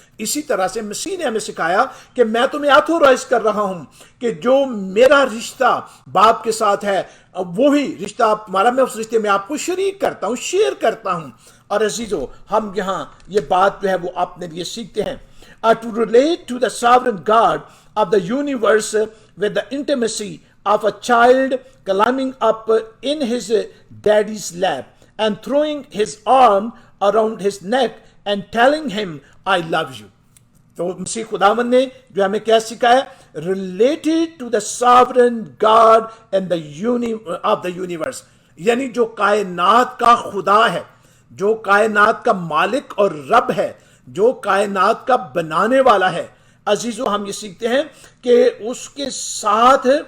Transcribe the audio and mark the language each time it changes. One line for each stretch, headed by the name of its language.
Urdu: اسی طرح سے مسیح نے ہمیں سکھایا کہ میں تمہیں آتھورائز کر رہا ہوں کہ جو میرا رشتہ باپ کے ساتھ ہے وہی رشتہ تمہارا، میں اس رشتے میں آپ کو شریک کرتا ہوں، شیئر کرتا ہوں. اور عزیزو ہم یہاں یہ بات جو ہے وہ اپنے لیے سیکھتے ہیں.
English: to relate to the sovereign God of the universe with the intimacy of a child climbing up in his daddy's lap and throwing his arm around his neck and telling him, I love you.
Urdu: تو مسیح خداوند نے جو ہمیں کیا سکھایا؟
English: related to the sovereign God and of the universe,
Urdu: یعنی جو کائنات کا خدا ہے، جو کائنات کا مالک اور رب ہے، جو کائنات کا بنانے والا ہے۔ عزیزو، ہم یہ سیکھتے ہیں کہ اس کے ساتھ